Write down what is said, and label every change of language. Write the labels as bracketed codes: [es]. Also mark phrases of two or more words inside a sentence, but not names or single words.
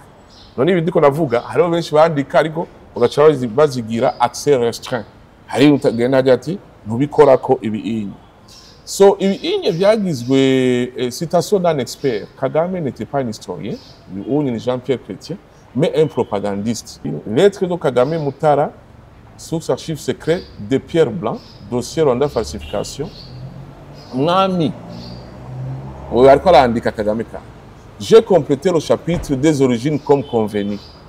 [rn] None ibi ndiko navuga hariho benshi bandika ariko bagaca bazigira [fr] accès restreint. [rn] Hari utagenda ati ntubikorako ibi. So ibi vyagizwe [fr] citation d'un expert. Kagame n'était pas un historien, ni Jean-Pierre Chrétien, mais un propagandiste. Lettre de Kagame Mutara, source archives secrètes de Pierre Blanc, dossier Rwanda falsification. Mwami, j'ai complété le chapitre des origines comme convenu.